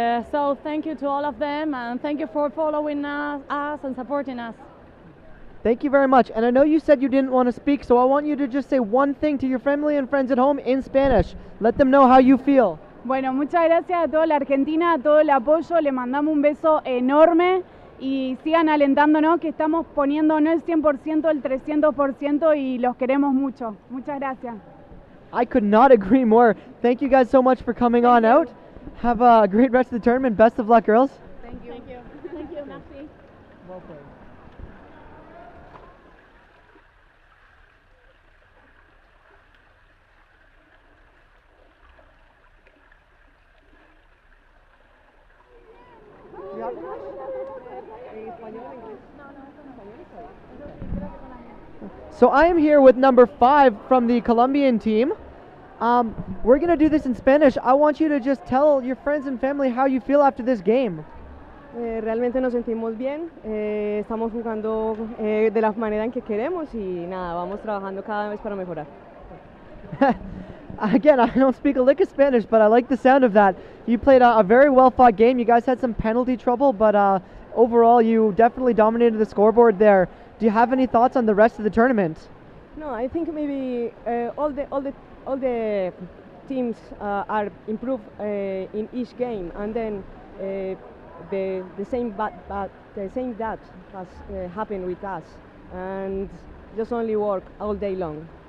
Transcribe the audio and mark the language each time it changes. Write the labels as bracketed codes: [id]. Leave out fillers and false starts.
[en] So thank you to all of them, and thank you for following us and supporting us. Thank you very much. And I know you said you didn't want to speak, so I want you to just say one thing to your family and friends at home in Spanish. Let them know how you feel. [es] Bueno, muchas gracias a toda la Argentina, a todo el apoyo. Le mandamos un beso enorme. Y sigan alentándonos, que estamos poniendo no el 100%, el 300%, y los queremos mucho. Muchas gracias. [en] I could not agree more. Thank you guys so much for coming on out. Have a great rest of the tournament. Best of luck, girls. Thank you. Thank you. Thank you, merci. Well played. Do you have English? So I am here with number 5 from the Colombian team. We're going to do this in Spanish. I want you to just tell your friends and family how you feel after this game. [es] Realmente nos sentimos bien, estamos jugando de la manera en que queremos y nada, vamos trabajando cada vez para mejorar. [en] Again, I don't speak a lick of Spanish, but I like the sound of that. You played a very well-fought game. You guys had some penalty trouble, but overall you definitely dominated the scoreboard there. Do you have any thoughts on the rest of the tournament? No, I think maybe all the teams are improved in each game, and then the same that has happened with us, and just only work all day long.